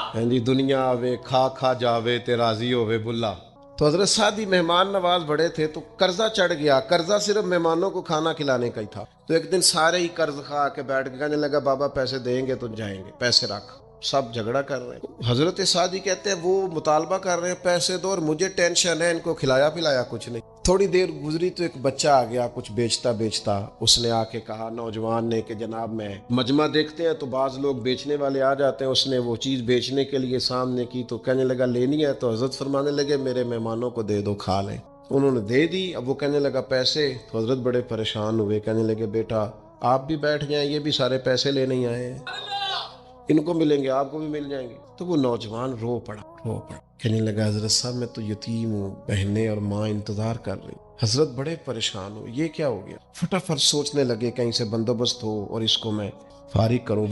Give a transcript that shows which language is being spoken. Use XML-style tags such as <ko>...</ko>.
<pa>جی دنیا آوے کھا کھا جاوے تے راضی ہوے بلا.</pa> <ur>تو حضرت سعدی مہمان نواز بڑے تھے تو قرضہ چڑھ گیا. قرضہ صرف مہمانوں کو کھانا کھلانے کا ہی تھا. تو ایک دن سارے ہی قرض کھا کے بیٹھ کے کہنے لگا بابا پیسے دیں گے تو جائیں گے, پیسے رکھ. سب جھگڑا کر رہے ہیں. حضرت سعدی کہتے ہیں وہ مطالبہ کر رہے ہیں پیسے دو اور مجھے ٹینشن ہے, ان کو کھلایا پلایا کچھ نہیں. تھوڑی دیر گزری تو ایک بچہ آ گیا کچھ بیچتا بیچتا. اس نے آ کے کہا نوجوان نے کہ جناب میں مجمع دیکھتے ہیں تو بعض لوگ بیچنے والے آ جاتے ہیں. اس نے وہ چیز بیچنے کے لیے سامنے کی تو کہنے لگا لینی ہے. تو حضرت فرمانے لگے میرے مہمانوں کو دے دو کھا لیں. انہوں نے دے دی. اب وہ کہنے لگا پیسے. تو حضرت بڑے پریشان ہوئے, کہنے لگے بیٹا آپ بھی بیٹھ جائیں, یہ بھی سارے پیسے لینے ہی آئے ہیں, ان کو ملیں گے آپ کو بھی مل جائیں گے. تو وہ نوجوان رو پڑا. کہنے لگا حضرت صاحب میں تو یتیم ہوں, بہنیں اور ماں انتظار کر رہی. حضرت بڑے پریشان ہو, یہ کیا ہو گیا. فٹافٹ سوچنے لگے کہیں سے بندوبست ہو اور اس کو میں فارغ کروں.</ur>